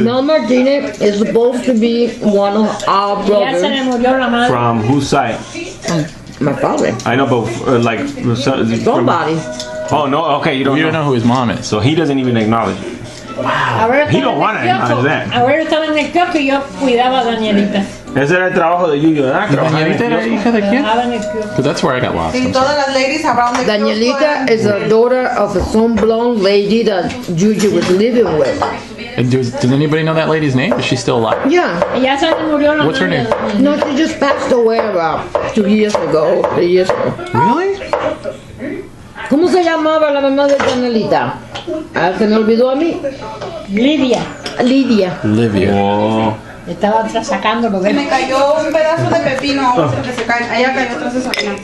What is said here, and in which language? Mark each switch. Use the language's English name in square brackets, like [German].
[English] Mel Martinez is supposed to be one of our [Spanish] Ya se le [English] brothers. [Spanish] murió la madre. [English] From whose side? My father. I know, but like Somebody. Oh no, okay, you don't know who his mom is. So he doesn't even acknowledge it. He don't want to acknowledge that. [Spanish] Abuelo estaba en el kiosco y yo cuidaba a Danielita. Ese era el trabajo de Yuyo, ¿verdad? Danielita era hija de quién? Trabajaba en el kiosco. [English] Because that's where I got lost. [Spanish] Sí, todas las [English] ladies around the Danielita is a daughter of a some blonde lady that Juju was living with. And does anybody know that lady's name? Is she still alive? Yeah. [Spanish] Ella se murió la [English] What's her name? No, she just passed away about 2 years ago, 3 years ago. Really? [Spanish] ¿Cómo se llamaba la mamá de Danielita? Ah, se me olvidó a mí. Lidia. Lidia. Livia. Oh. Estaba sacándolo de Me cayó un pedazo de pepino a otro que se cae. Allá cayó atrás de Sabrina.